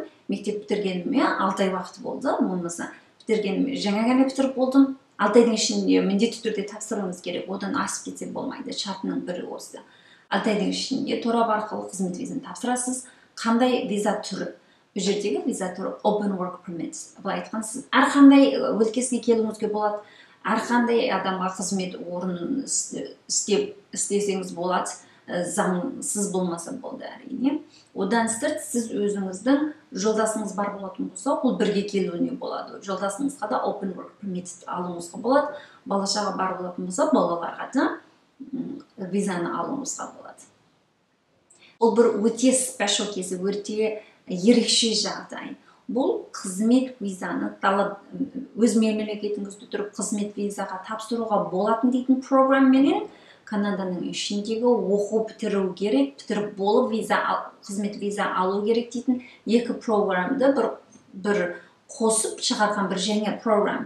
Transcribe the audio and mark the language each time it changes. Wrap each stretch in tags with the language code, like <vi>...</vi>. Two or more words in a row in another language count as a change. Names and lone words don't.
<kk>Мектеп бітіргеніме 6 ай уақыт болды. Болмаса бітіргеніме жаңа ғана бітіріп болдым. 6 айдың ішінде міндетті түрде тапсыруыңыз керек. Одан асып кетсе болмайды. Шартының бірі осы. 6 айдың ішінде торап арқылы қызмет визаны тапсырасыз. Қандай виза түрі? Бұл жердегі виза түрі</kk> <en>open work permit.</en> <kk>Бұл айтқан сіз әрқандай өлкесіне келуіңізге болады. Әрқандай адамға қызмет орнын істесеңіз болады. Заңсыз болмаса болды әрине. Одан сырт сіз өзіңіздің жолдасыңыз бар болатын болса, ол бірге келуіне болады. Жолдасыңызға да</kk> <en>open work permit</en> <kk>алуыңызға болады. Балашаға бар болатын болса, балаларға да визаны алуыңызға болады. Ол бір өте special кейс, өте ерекше жағдай. Бұл қызмет визаны өз мемлекетіңізде тұрып қызмет визаға тапсыруға болатын дейтін программенен Канаданың ішіндегі оқу бітіру керек, бітіріп болып қызмет виза алу керек дейтін 2 програмды бір қосып шығарған бір жаңа програм.</kk>